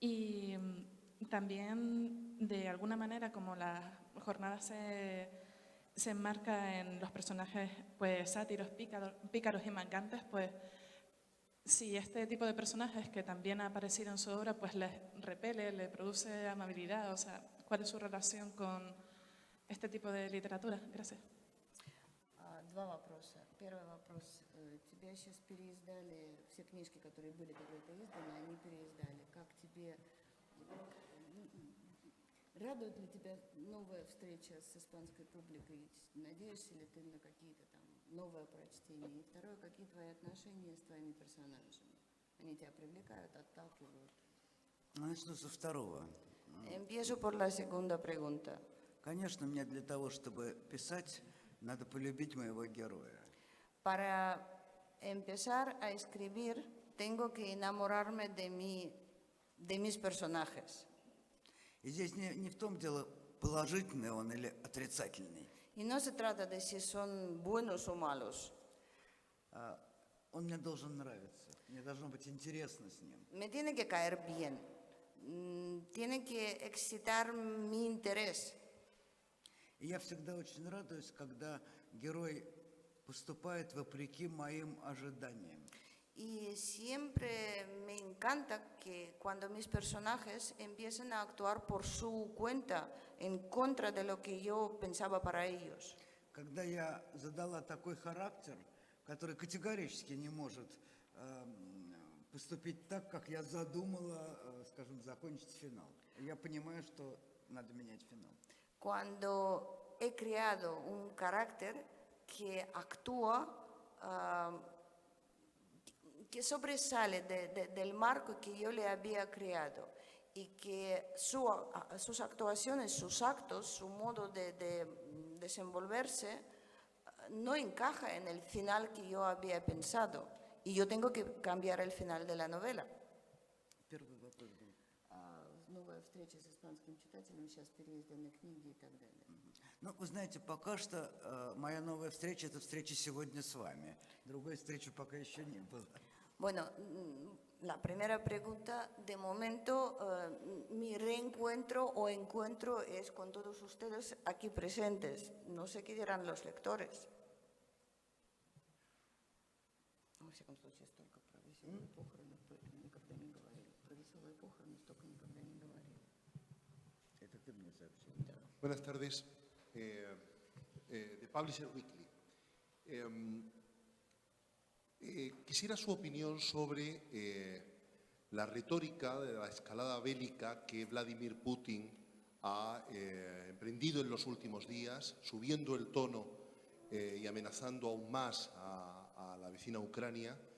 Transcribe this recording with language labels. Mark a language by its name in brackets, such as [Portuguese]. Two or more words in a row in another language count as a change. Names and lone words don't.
[Spanish] Y también, de alguna manera, como la jornada se enmarca en los personajes pues sátiros, pícaros y mangantes, pues si este tipo de personajes que también ha aparecido en su obra pues les repele, le produce amabilidad, o sea, ¿cuál es su relación con este tipo de literatura? Gracias. [Russian] Два вопроса. Первый вопрос. Тебя сейчас переиздали, все книжки, которые были когда-то изданы, они переиздали. Как тебе, радует ли тебя новая встреча с испанской публикой? Надеешься ли ты на какие-то там новое прочтение? И второе, какие твои отношения с твоими персонажами? Они тебя привлекают, отталкивают? Начну со второго. [Spanish] Empiezo por la segunda pregunta. [Russian] Конечно, мне для того, чтобы писать, надо полюбить моего героя. [Spanish] Para empezar a escribir, tengo que enamorarme de mis personajes. [Russian] И здесь не в том дело, положительный он или отрицательный. [Spanish] Y no se trata de si son buenos o malos. [Russian] Он мне должен нравиться. Мне должно быть интересно с ним. [Spanish] Me tiene que caer bien. Tiene que excitar mi interés. [Russian] И я всегда очень радуюсь, когда герой поступает вопреки моим ожиданиям. [Spanish] Y siempre me encanta que cuando mis personajes empiecen a actuar por su cuenta, en contra de lo que yo pensaba para ellos. [Russian] Когда я задала такой характер, который категорически не может поступить так, как я задумала, скажем, закончить финал. Я понимаю, что надо менять финал. [Spanish] Cuando he creado un carácter que actúa, que sobresale del marco que yo le había creado y que sus actuaciones, sus actos, su modo de desenvolverse no encaja en el final que yo había pensado y yo tengo que cambiar el final de la novela. [Russian] Первый вопрос был. Новая встреча с испанским читателем, сейчас переизданы книги и так далее. Ну, вы знаете, пока что моя новая встреча – это встреча сегодня с вами. Другой встречи пока еще не было. [Spanish] Bueno, la primera pregunta, de momento mi reencuentro o encuentro es con todos ustedes aquí presentes. No sé qué dirán los lectores. [Russian] Во всяком случае, столько про веселые похороны никогда не говорили. Про веселые похороны столько никогда не говорили. Это ты мне сообщил. Да. [Spanish] Buenas tardes, de Publisher Weekly. Quisiera su opinión sobre la retórica de la escalada bélica que Vladimir Putin ha emprendido en los últimos días, subiendo el tono y amenazando aún más a la vecina Ucrania.